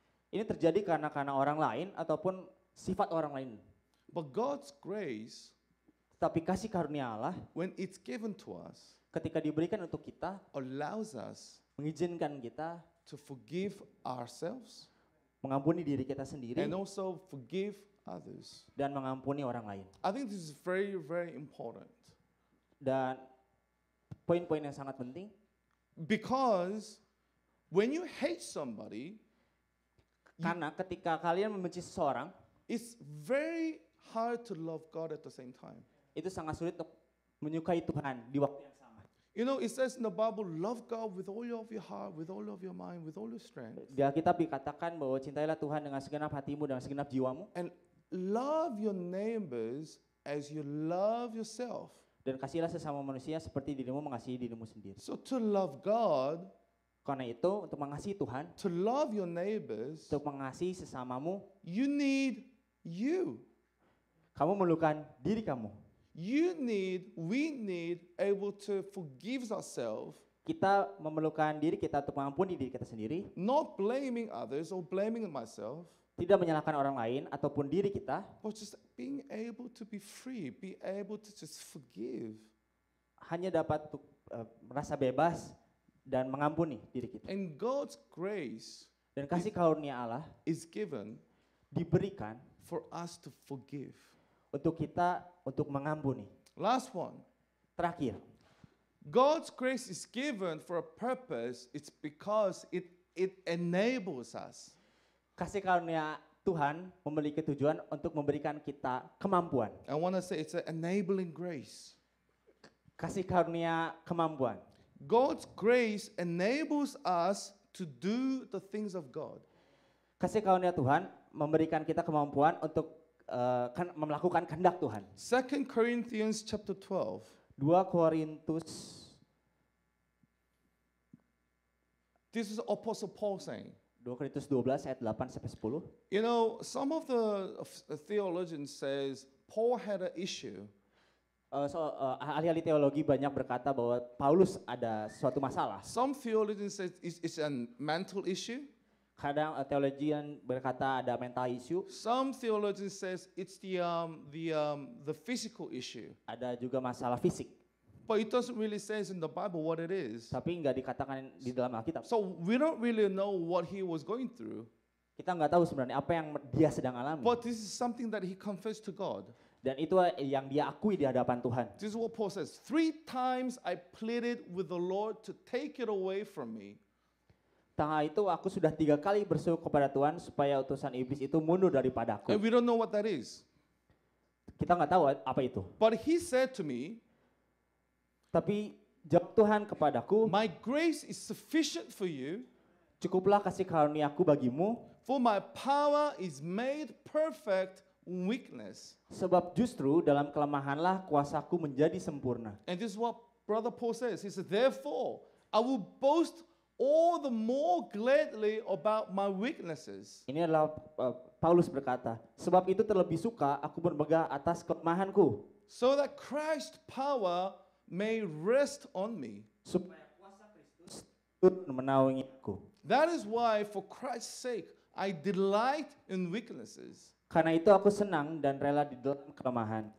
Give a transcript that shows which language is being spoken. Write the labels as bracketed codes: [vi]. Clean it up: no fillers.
[id] Ini terjadi karena orang lain ataupun sifat orang lain. [en] But God's grace, [id] Tetapi kasih karunia Allah [en] when it's given to us, [id] ketika diberikan untuk kita, [en] allows us [id] mengizinkan kita [en] to forgive ourselves [id] mengampuni diri kita sendiri [en] and also forgive others. [id] dan mengampuni orang lain. [en] I think this is very, very important. [id] Dan poin-poin yang sangat penting, [en] Because when you hate somebody, [id] karena ketika kalian membenci seseorang, [en] it's very hard to love God at the same time. [id] itu sangat sulit untuk menyukai Tuhan di waktu yang sama. [en] You know, it says in the Bible, love God with all of your heart, with all of your mind, with all your strength. [id] Di Alkitab dikatakan bahwa cintailah Tuhan dengan segenap hatimu dan segenap jiwamu, [en] And love your neighbors as you love yourself. [id] dan kasihlah sesama manusia seperti dirimu mengasihi dirimu sendiri. [en] So to love God, [id] Karena itu untuk mengasihi Tuhan, [en] to love your neighbors, [id] untuk mengasihi sesamamu, [en] you need you. [id] kamu memerlukan diri kamu. [en] We need able to forgive ourselves, [id] Kita memerlukan diri kita untuk mengampuni diri kita sendiri, [en] not blaming others or blaming myself, [id] tidak menyalahkan orang lain ataupun diri kita, [en] but just being able to be free, be able to just forgive. [id] hanya dapat untuk merasa bebas dan mengampuni diri kita. [en] And God's grace [id] Dan kasih karunia Allah [en] is given [id] diberikan [en] for us to forgive. [id] untuk kita untuk mengampuni. [en] Last one. [id] Terakhir, [en] God's grace is given for a purpose. It's because it enables us. [id] kasih karunia Tuhan memiliki tujuan untuk memberikan kita kemampuan. [en] I want to say it's an enabling grace. [id] Kasih karunia kemampuan. [en] God's grace enables us to do the things of God. [id] Kasih karunia Tuhan memberikan kita kemampuan untuk melakukan kehendak Tuhan. [en] 2 Corinthians chapter 12. [id] 2 Korintus, [en] This is Apostle Paul saying. [id] 2 Korintus 12 ayat 8 sampai 10. [en] You know, some of the theologians says Paul had an issue. [id] Ahli-ahli teologi banyak berkata bahwa Paulus ada suatu masalah. [en] Some theologians say it's a mental issue. [id] Kadang teologian berkata ada [en] mental issue. Some theologians says it's the physical issue. [id] Ada juga masalah fisik. [en] But it doesn't really say in the Bible what it is. [id] Tapi nggak dikatakan di dalam Alkitab. [en] So we don't really know what he was going through. [id] Kita nggak tahu sebenarnya apa yang dia sedang alami. [en] But this is something that he confessed to God. [id] Dan itu yang dia akui di hadapan Tuhan. [en] This is what Paul says. 3 times I pleaded with the Lord to take it away from me. [id] Tengah itu aku sudah 3 kali berseru kepada Tuhan supaya utusan iblis itu mundur daripadaku. [en] And we don't know what that is. [id] Kita nggak tahu apa itu. [en] But he said to me, [id] tapi jawab Tuhan kepadaku, [en] my grace is sufficient for you, [id] cukuplah kasih karuniaku bagimu, [en] for my power is made perfect in weakness. [id] Sebab justru dalam kelemahanlah kuasaku menjadi sempurna. [en] And this is what Brother Paul says. He says, therefore, I will boast all the more gladly about my weaknesses. [id] Ini adalah Paulus berkata, sebab itu terlebih suka aku bermegah atas kelemahanku. [en] So that Christ's power may rest on me. [id] Supaya kuasa Kristus turun menaungi aku. [en] That is why, for Christ's sake, I delight in weaknesses, [id] Karena itu aku senang dan rela di dalam kelemahan,